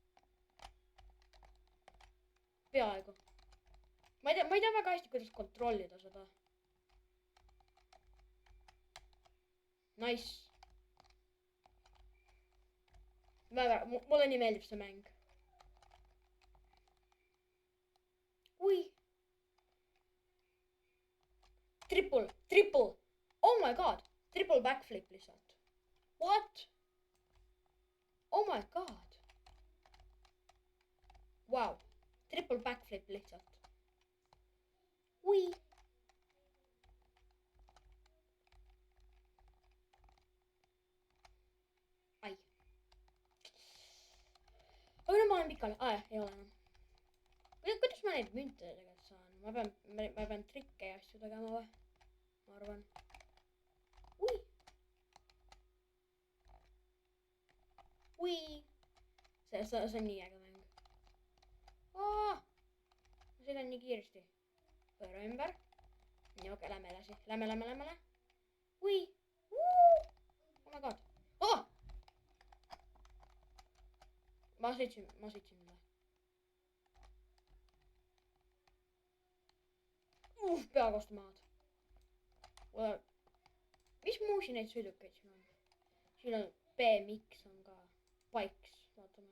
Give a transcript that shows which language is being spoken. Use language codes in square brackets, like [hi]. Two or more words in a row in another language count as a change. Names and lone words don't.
[et] Peaaegu. Ma ei tea väga hästi, kuidas kontrollida seda. Nice. Mulle nii meeldib see mäng. Ui. Triple. [en] Oh my god. Triple backflip [et] lihtsalt. [en] What? Oh my god. Wow. Triple backflip lihtsalt. [et] Ui. Ai. Aga nüüd ma olen pikali. Ei ole enam. Kuidas ma neid münte tegelikult saan? Ma pean trikke ja asju tegema või? Ma arvan. Ui. Ui. See on nii äge mäng. Ma sõidan nii kiiresti. Pööra ümber. Nii, okei, lähme edasi. Lähme. [en] Ui. Oh my god. [et] Oh! Ma sõitsin üle. Pea kostu maad. Mis muusi neid sõidukeid siin on? Siin on BMX on ka. Bikes, vaatame.